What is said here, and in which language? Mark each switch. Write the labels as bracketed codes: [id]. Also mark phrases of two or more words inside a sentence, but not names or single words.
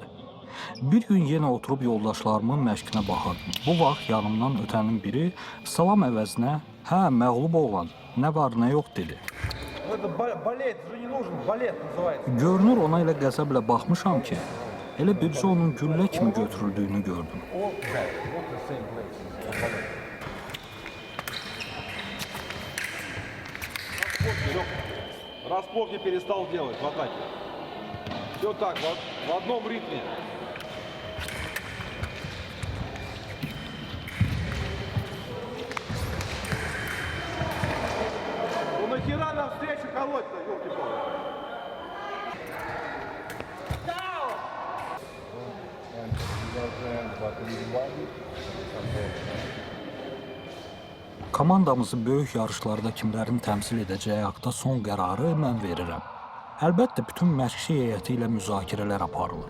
[az] Bir gün yenə oturub yoldaşlarımın məşqinə baxırdım. Bu vaxt yanımdan ötənin biri salam əvəzinə "Hə, məğlub oğlan, nə var, nə yox" dedi. Görünür ona elə qəzəblə baxmışam ki, elə bircə onun güllə kimi götürüldüyünü gördüm. [ru] Распорки перестал делать в атаке. Все так, в одном ритме. Ну нахера навстречу колоть-то, елки-палки? [az] Komandamızı böyük yarışlarda kimlərin təmsil edəcəyi haqda son qərarı mən verirəm. Əlbəttə, bütün məşqçi heyəti ilə müzakirələr aparılır.